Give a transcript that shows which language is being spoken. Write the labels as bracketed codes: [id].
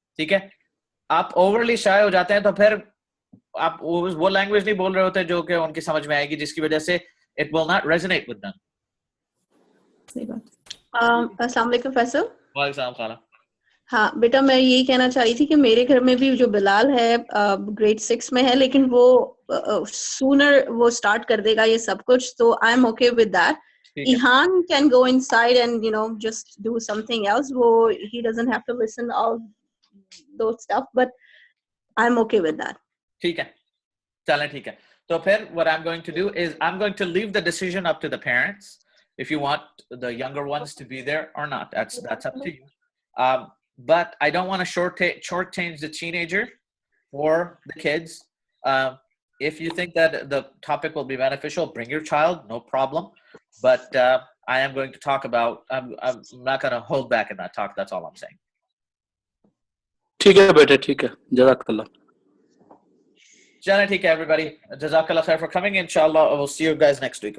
[hi] ठीक है, आप ओवरली शाय हो जाते हैं तो फिर आप वो लैंग्वेज नहीं बोल रहे होते जो कि उनकी समझ में आएगी, जिसकी वजह से [en] It will not resonate with them. [hi] सही बात। अस्सलाम वालेकुम प्रोफेसर। वालेकुम सलाम खाला। हाँ बेटा, मैं यही कहना चाह रही थी कि मेरे घर में भी जो बिलाल है ग्रेड 6 में है, लेकिन वो सूनर वो स्टार्ट कर देगा ये सब कुछ, तो [en] I am okay with that. Ihan can go inside and just do something else. He doesn't have to listen all those stuff, but I'm okay with that. [hi] ठीक है, चलें ठीक है। तो फिर [en] what I'm going to do is I'm going to leave the decision up to the parents if you want the younger ones to be there or not. That's up to you. But I don't want to shortchange the teenager or the kids. If you think that the topic will be beneficial, bring your child, no problem. But I am going to talk about, I'm not going to hold back in that talk. That's all I'm saying. [hi] ठीक है बेटे, ठीक है, जज़ाकल्लाह। [en] Jana, [hi] ठीक है [en] everybody. Jazakallah khair for coming. Inshallah, I will see you guys next week.